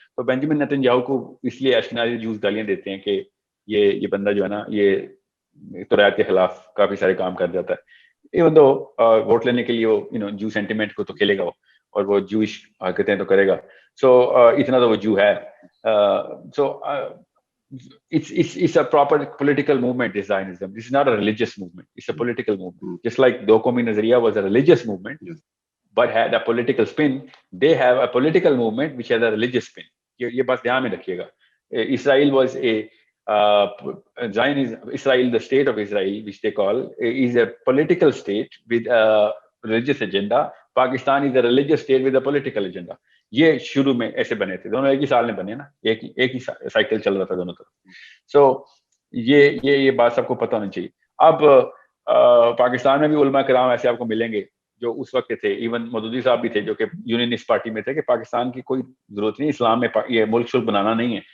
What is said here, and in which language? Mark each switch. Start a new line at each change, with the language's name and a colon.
Urdu: تو بینجامن نیتنیاہو کو اس لیے اشکنازی جوز گالیاں دیتے ہیں کہ یہ بندہ جو ہے نا یہ ترایت کے خلاف کافی سارے کام کر جاتا ہے. ایون دو ووٹ لینے کے لیے وہ جو سینٹیمنٹ کو تو کھیلے گا وہ, اور وہ جوش حرکتیں تو کرے گا. سو اتنا تو وہ جو ہے.
English: So it's a proper political movement, is Zionism. This is not a religious movement, it's a political movement. Just like Do Qaumi Nazariya was a religious movement, but had a political spin, they have a political movement which has a religious spin.
Urdu: یہ بس دھیان میں رکھیے گا.
English: Israel was a Zionism, Israel, the state of Israel, which they call, is a political state with a religious agenda, Pakistan is a religious state with a political agenda.
Urdu: یہ شروع میں ایسے بنے تھے, دونوں ایک ہی سال میں بنے نا, ایک ہی سائیکل چل رہا تھا دونوں طرف. سو یہ بات سب کو پتہ ہونا چاہیے. اب پاکستان میں بھی علماء کرام ایسے آپ کو ملیں گے جو اس وقت تھے, ایون مودودی صاحب بھی تھے جو کہ یونینسٹ پارٹی میں تھے, کہ پاکستان کی کوئی ضرورت نہیں اسلام میں یہ ملک شلک بنانا نہیں ہے.